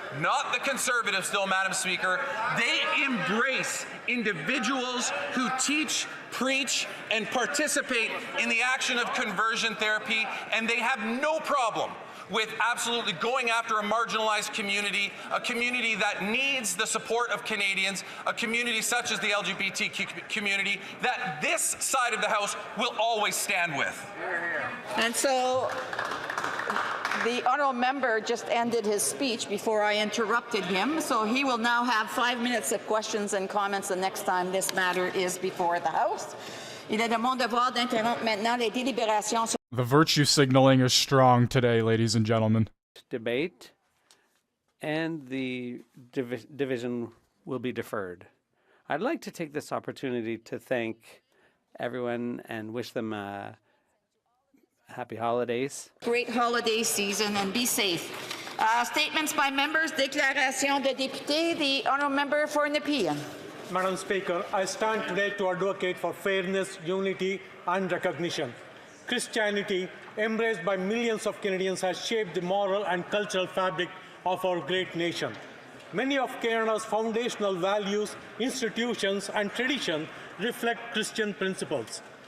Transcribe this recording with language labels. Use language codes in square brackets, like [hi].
[en] Not the Conservatives, though, Madam Speaker. They embrace individuals who teach, preach, and participate in the action of conversion therapy, and they have no problem with absolutely going after a marginalized community, a community that needs the support of Canadians, a community such as the LGBTQ community that this side of the House will always stand with. And so The honourable member just ended his speech before I interrupted him, so he will now have 5 minutes of questions and comments the next time this matter is before the House. [fr] Il est de mon devoir d'interrompre maintenant les délibérations. [en] The virtue signaling is strong today, ladies and gentlemen. Debate, and the division will be deferred. I'd like to take this opportunity to thank everyone and wish them happy holidays. Great holiday season and be safe. Statements by members, [fr] déclaration de député. [en] The honourable member for Nepean. Madam Speaker, I stand today to advocate for fairness, unity and recognition. Christianity, embraced by millions of Canadians, has shaped the moral and cultural fabric of our great nation. Many of Canada's foundational values, institutions and traditions reflect Christian principles.